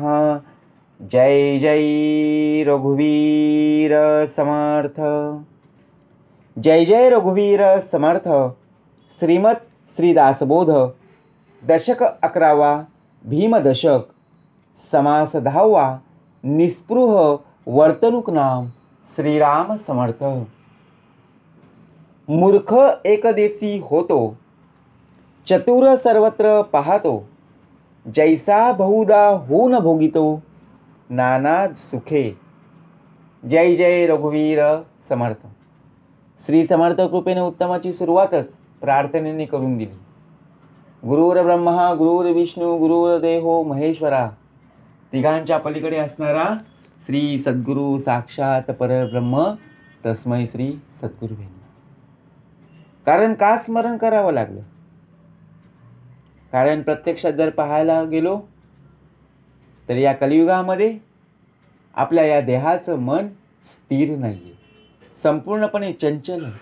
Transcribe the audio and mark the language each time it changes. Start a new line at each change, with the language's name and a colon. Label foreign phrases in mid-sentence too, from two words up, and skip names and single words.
Marathi: जय जय रघुवीर समर्थ. जय जय रघुवीर समर्थ. श्रीमद श्रीदासबोध दशक 11वा भीमदशक समास 10वा निस्पृह वर्तणूक नाम श्रीराम समर्थ. मूर्ख एकदेशी होतो, चतुर सर्वत्र पाहतो, जैसा बहुधा होऊन भोगितो नाना सुखे. जय जय रघुवीर समर्थ. श्री समर्थ कृपेने उत्तमाची सुरुवातच प्रार्थनेने करून दिली.
Sanskrit: गुरुर्ब्रह्मा गुरुर्विष्णू गुरुर्देहो महेश्वरा.
Marathi: तिघांच्या पलीकडे असणारा श्री सद्गुरु साक्षात परब्रह्म
Sanskrit: तस्मै श्री सद्गुरुवे.
Marathi: कारण का स्मरण करावं लागलं? कारण प्रत्यक्षात जर पाहायला गेलो तर या कलियुगामध्ये आपल्या या देहाचं मन स्थिर नाही आहे, संपूर्णपणे चंचल आहे.